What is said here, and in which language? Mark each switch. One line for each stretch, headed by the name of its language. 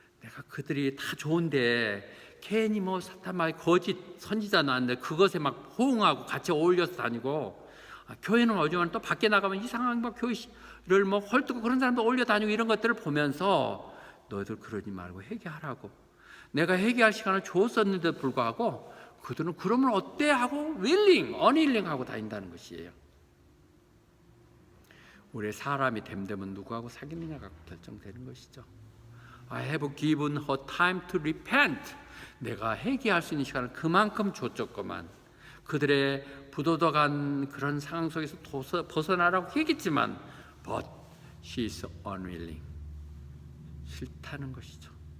Korean: 내가 그들이 다 좋은데 괜히 뭐 사탄마의 거짓 선지자 나왔는데 그것에 막 호응하고 같이 어울려서 다니고, 교회는 어지만 또 밖에 나가면 이상한 뭐 교회를 뭐 헐뜯고 그런 사람도 어울려 다니고 이런 것들을 보면서 너희들 그러지 말고 회개하라고 내가 회개할 시간을 줬었는데 불구하고 그들은 그러면 어때 하고 unwilling 하고 다닌다는 것이에요. 우리의 사람이 됨되면 누구하고 사귀느냐가 결정되는 것이죠.
English: I have given her time to repent.
Korean: 내가 회개할 수 있는 시간을 그만큼 줬었구만. 그들의 부도덕한 그런 상황 속에서 벗어나라고 얘기했지만
English: but she is unwilling.
Korean: 싫다는 것이죠.